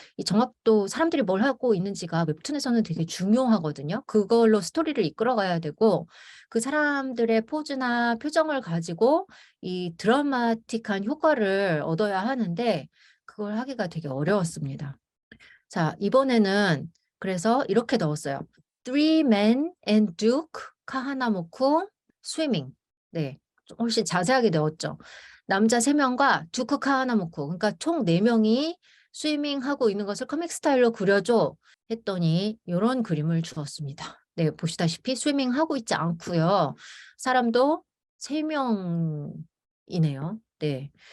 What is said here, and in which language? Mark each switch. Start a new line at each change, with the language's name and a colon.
Korean: 이 정확도 사람들이 뭘 하고 있는지가 웹툰에서는 되게 중요하거든요. 그걸로 스토리를 이끌어가야 되고 그 사람들의 포즈나 표정을 가지고 이 드라마틱한 효과를 얻어야 하는데 그걸 하기가 되게 어려웠습니다. 자, 이번에는 그래서 이렇게 넣었어요.
English: Three men and Duke 카하나모쿠 swimming.
Korean: 네, 좀 훨씬 자세하게 넣었죠. 남자 3명과 두크 카하나모쿠. 그러니까 총 4명이 스위밍 하고 있는 것을 커믹 스타일로 그려줘 했더니 이런 그림을 주었습니다. 네, 보시다시피 스위밍 하고 있지 않고요. 사람도 3명이네요. 네.